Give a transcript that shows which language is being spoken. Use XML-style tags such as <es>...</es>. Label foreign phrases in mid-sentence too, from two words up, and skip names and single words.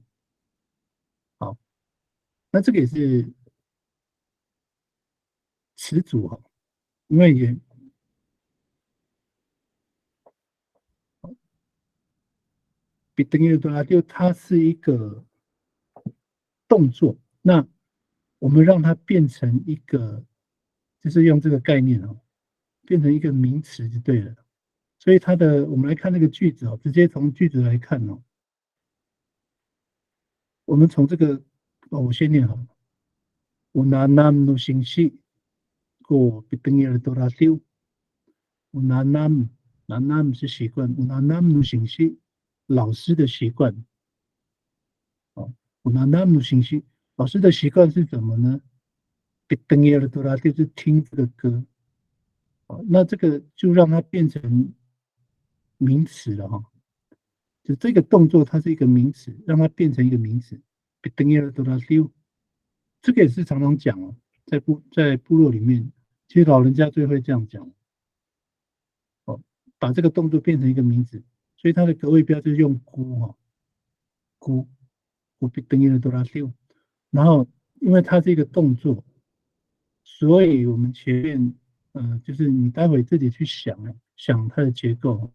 <zh>好，那这个也是词组哈，因为也</zh> <ami>pitengir dorasiu</ami> <zh>它是一个动作，那我们让它变成一个，就是用这个概念哦，变成一个名词就对了。所以我们来看那个句子哦，直接从句子来看哦。我们从这个我先念好。</zh> <ami>Unanam no singsi ko pitengir dorasiu。</ami> <zh>Unanam 是习惯 ，</zh> <ami>Unanam no singsi</ami> <zh>老师的习惯。哦 ，</zh> <ami>Unanam no singsi</ami> <zh>老师的习惯是什么呢？</zh> <ami>pitengir dorasiu</ami> <zh>是听这个歌。那这个就让它变成名词了哈，就这个动作它是一个名词，让它变成一个名词。这个也是常常讲哦，在部落里面，其实老人家最会这样讲哦，把这个动作变成一个名词，所以它的格位标就是用咕哈，咕等于多拉六，然后因为它是一个动作，所以我们前面就是你待会自己去想它的结构。</zh>